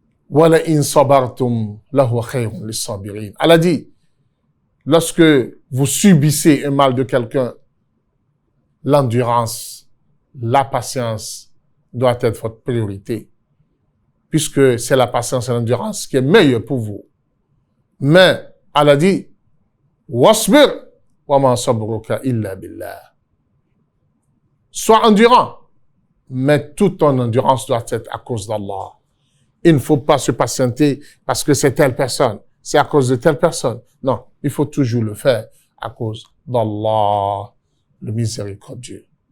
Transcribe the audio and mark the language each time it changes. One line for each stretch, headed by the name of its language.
Arabic: وَلَئِنْ صَبَرْتُمْ لَهُوَ خَيْرٌ لِلصَّابِرِينَ.
French: Elle a dit, lorsque vous subissez un mal de quelqu'un, l'endurance, la patience doit être votre priorité. Puisque c'est la patience et l'endurance qui est meilleure pour vous. Mais, elle a dit,
Arabic: وَاصْبِرْ وَمَا صَبْرُكَ إِلَّا بِاللَّهِ.
French: Sois endurant, mais toute ton endurance doit être à cause d'Allah. Il ne faut pas se patienter parce que c'est telle personne, c'est à cause de telle personne. Non, il faut toujours le faire à cause d'Allah, le miséricordieux.